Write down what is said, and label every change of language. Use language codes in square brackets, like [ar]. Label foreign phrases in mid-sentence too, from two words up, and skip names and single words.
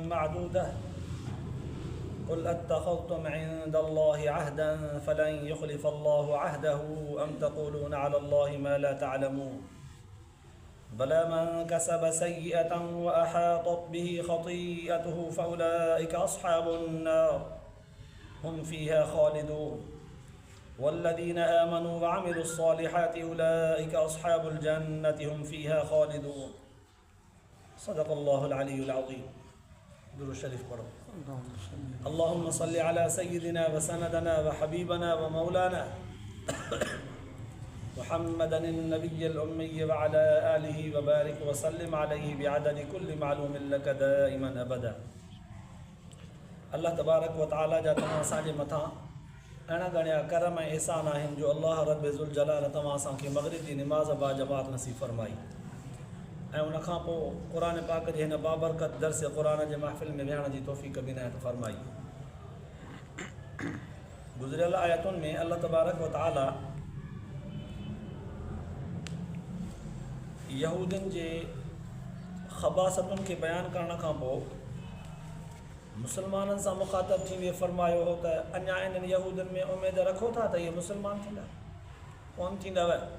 [ar] معدودة قل أتخذتم عند الله عهدا فلن يخلف الله عهده أم تقولون على الله ما لا تعلمون بلى من كسب سيئة وأحاطت به خطيئته فأولئك أصحاب النار هم فيها خالدون والذين آمنوا وعملوا الصالحات أولئك أصحاب الجنة هم فيها خالدون صدق الله العلي العظيم. [sd] दुरूद शरीफ पढ़ो। [ar] اللهم صل على سيدنا وسندنا وحبيبنا ومولانا محمد النبي الأمي وعلى آله وبارك وسلم عليه بعدد كل معلوم لك دائما أبدا. [sd] अल्लाह तबारक व तआला जा तव्हां असांजे मथां अहिड़ा घणा करम ऐं एहसान आहिनि जो अल्लाह रब ज़ुल जलाल तव्हां असांखे मग़रिब जी निमाज़ बा जमात नसीब फरमाई ऐं उनखां पोइ क़ुर पाक जे हिन बाबरकत दर्स क़ुर जे महफ़िल में विहण जी तौफ़ीक़ बि इनायत फरमाई। गुज़िरियल आयतुनि में अल्लाह तबारक व तआला यहूदियुनि जे ख़बासतुनि खे बयानु करण खां पोइ मुसलमाननि सां मुख़ातब थी फरमायो हो त अञा इन्हनि यहूदियुनि में उमेद रखो था त इहे मुसलमान थींदा? कोन थींदव।